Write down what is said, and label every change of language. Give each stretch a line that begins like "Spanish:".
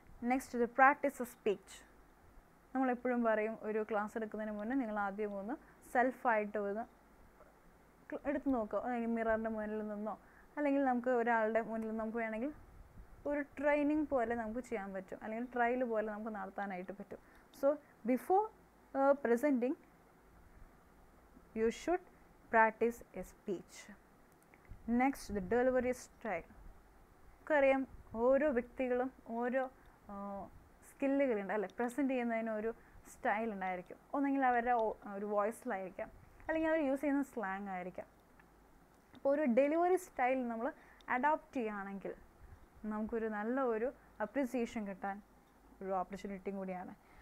Malayalam: Next, the practice speech. നമ്മളെപ്പോഴും പറയും, ഒരു ക്ലാസ് എടുക്കുന്നതിന് മുന്നേ നിങ്ങൾ ആദ്യം ഒന്ന് സെൽഫായിട്ട് ഒന്ന് എടുത്ത് നോക്കുക, അല്ലെങ്കിൽ മിററിൻ്റെ മുന്നിൽ നിന്നോ അല്ലെങ്കിൽ നമുക്ക് ഒരാളുടെ മുന്നിൽ നമുക്ക് വേണമെങ്കിൽ ഒരു ട്രെയിനിങ് പോലെ നമുക്ക് ചെയ്യാൻ പറ്റും, അല്ലെങ്കിൽ ട്രയൽ പോലെ നമുക്ക് നടത്താനായിട്ട് പറ്റും.
English: So before presenting you should practice a speech. Next, the delivery style.
Malayalam: നമുക്കറിയാം ഓരോ വ്യക്തികളും ഓരോ സ്കില്ലുകളുണ്ട് അല്ലേ, പ്രസൻറ്റ് ചെയ്യുന്നതിന് ഒരു സ്റ്റൈൽ ഉണ്ടായിരിക്കും. ഒന്നെങ്കിൽ അവരുടെ ഒരു വോയിസിലായിരിക്കാം, അല്ലെങ്കിൽ അവർ യൂസ് ചെയ്യുന്ന സ്ലാങ് ആയിരിക്കാം. അപ്പോൾ ഒരു ഡെലിവറി സ്റ്റൈൽ നമ്മൾ അഡോപ്റ്റ് ചെയ്യുകയാണെങ്കിൽ നമുക്കൊരു നല്ല ഒരു അപ്രിസിയേഷൻ കിട്ടാൻ ഒരു ഓപ്പർച്യൂണിറ്റിയും കൂടിയാണ്.